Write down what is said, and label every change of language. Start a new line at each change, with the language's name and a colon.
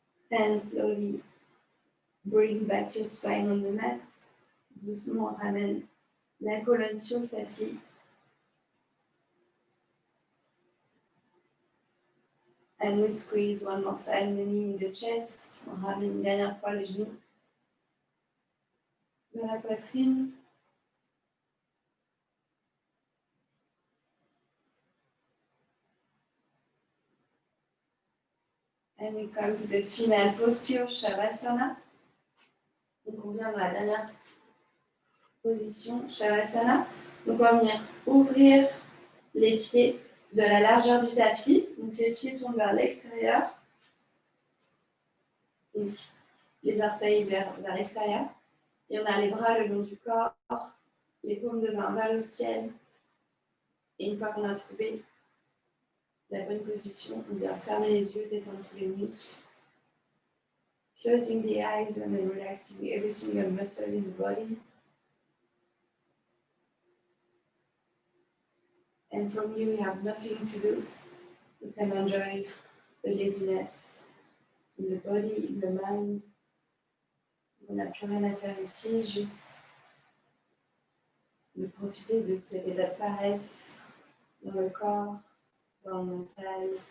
English: And slowly bring back your spine on the mat.
French: Doucement, ramène la colonne sur le tapis.
English: And we squeeze one more time the knee in the chest.
French: On ramène une dernière fois le genou dans la poitrine.
English: And we come to the final posture, Shavasana.
French: Donc on vient dans la dernière position, Shavasana. Donc on va venir ouvrir les pieds de la largeur du tapis. Donc les pieds tournent vers l'extérieur. Donc les orteils vers l'extérieur. Et on a les bras le long du corps, les paumes de main vers le ciel. Et une fois qu'on a trouvé la bonne position, on vient fermer les yeux, détendre tous les muscles.
English: Closing the eyes and then relaxing every single muscle in the body. And from here, we have nothing to do. We can enjoy the laziness in the body, in the mind.
French: On n'a plus rien à faire ici, juste de profiter de cet état de paresse dans le corps, dans le mental.